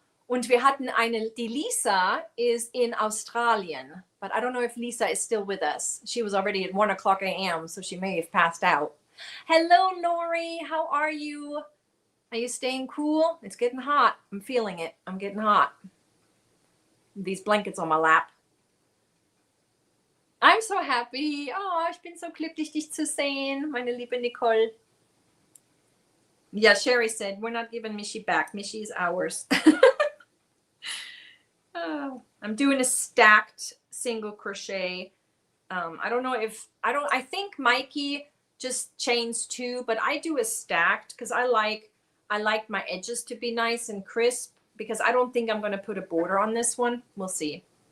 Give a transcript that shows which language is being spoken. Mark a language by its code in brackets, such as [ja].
[de] Und wir hatten die Lisa is in Australien. [en] But I don't know if Lisa is still with us. She was already at 1:00 a.m., so she may have passed out. Hello, Lori. How are you? Are you staying cool? It's getting hot. I'm feeling it. I'm getting hot. These blankets on my lap. I'm so happy. [de] Oh, ich bin so glücklich, dich zu sehen, meine liebe Nicole. [en] Yeah, Sherry said, we're not giving Michi back. Michi is ours. Oh, I'm doing a stacked single crochet. I think Mikey just chains 2, but I do a stacked because I like my edges to be nice and crisp, because I don't think I'm going to put a border on this one. We'll see.